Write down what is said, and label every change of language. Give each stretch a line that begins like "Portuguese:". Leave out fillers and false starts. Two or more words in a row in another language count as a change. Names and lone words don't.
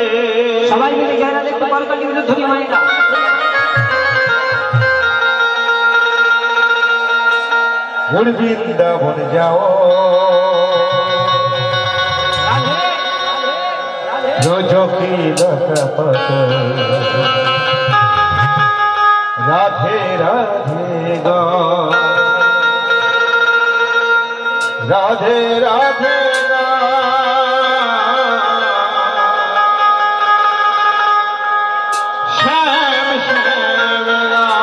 Bangla: সবাই মিলে জয় রাধে একটু করতালি, উলুধ্বনি মায়েরা।
Hindi: वृंदावन जाओ, रोजो की लखपत, राधे राधे गा, राधे राधे गा, श्याम श्याम गा।